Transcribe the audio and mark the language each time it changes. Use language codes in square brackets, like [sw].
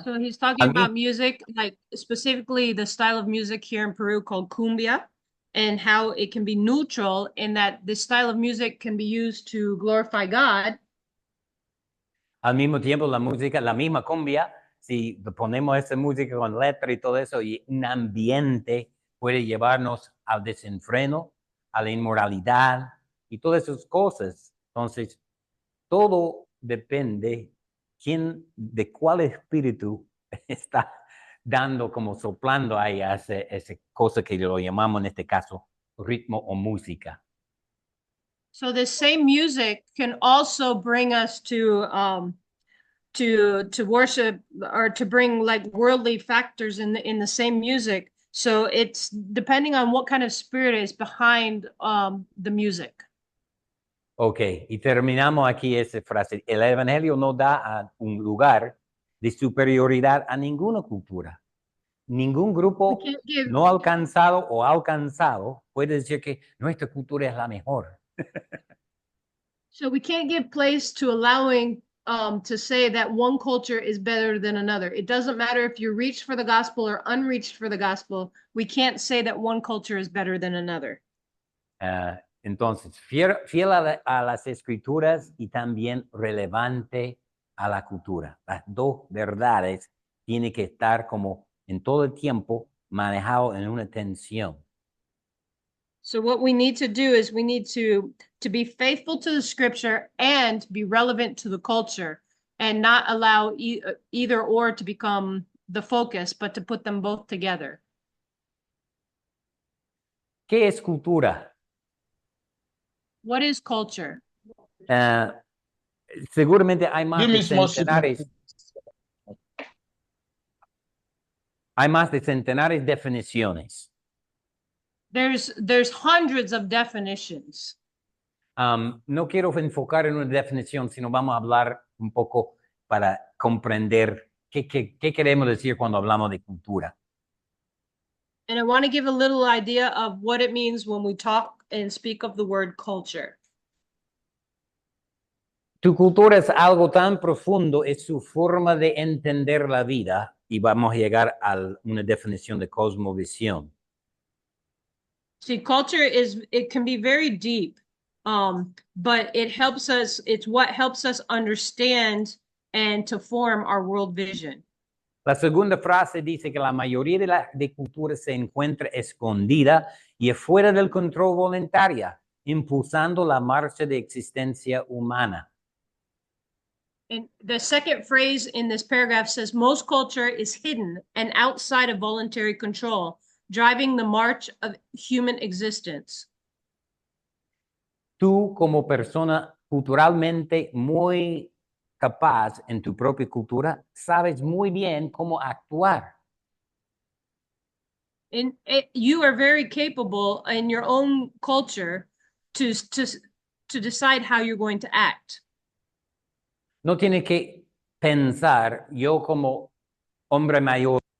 [en] So he's talking about music, like specifically the style of music here in Peru called cumbia, and how it can be neutral in that this style of music can be used to glorify God. [es] Al mismo tiempo, la música, la misma cumbia, si ponemos esa música con letra y todo eso, y un ambiente puede llevarnos al desenfreno, a la inmoralidad y todas esas cosas. Entonces, todo depende de cuál espíritu está dando, como soplando ahí a esa cosa que lo llamamos en este caso ritmo o música. [en] So this same music can also bring us to worship or to bring like worldly factors in the same music. So it's depending on what kind of spirit is behind the music. [es] Ok, y terminamos aquí esa frase. El Evangelio no da un lugar de superioridad a ninguna cultura. Ningún grupo no alcanzado o alcanzado puede decir que nuestra cultura es la mejor. [en] So we can't give place to allowing to say that one culture is better than another. It doesn't matter if you're reached for the gospel or unreached for the gospel. We can't say that one culture is better than another. [es] Entonces, fiel a las escrituras y también relevante a la cultura. Las dos verdades tienen que estar como en todo el tiempo manejado en una tensión. [en] So what we need to do is we need to be faithful to the scripture and be relevant to the culture and not allow either or to become the focus, but to put them both together. [es] ¿Qué es cultura? [en] What is culture? [es] Seguramente hay más de centenares. Hay más de centenares de definiciones. [en] There's hundreds of definitions. [es] No quiero enfocar en una definición, sino vamos a hablar un poco para comprender qué queremos decir cuando hablamos de cultura. [en] And I want to give a little idea of what it means when we talk and speak of the word culture. [es] Tu cultura es algo tan profundo, es su forma de entender la vida y vamos a llegar a una definición de cosmovisión. [en] See, culture it can be very deep, but it's what helps us understand and to form our world vision. [es] La segunda frase dice que la mayoría de culturas se encuentra escondida y fuera del control voluntario, impulsando la marcha de existencia humana. [en] And the second phrase in this paragraph says most culture is hidden and outside of voluntary control, driving the march of human existence. [es] Tú como persona culturalmente muy capaz en tu propia cultura, sabes muy bien cómo actuar. [en] You are very capable in your own culture to decide how you're going to act. [es] No tienes que pensar, yo como hombre mayor,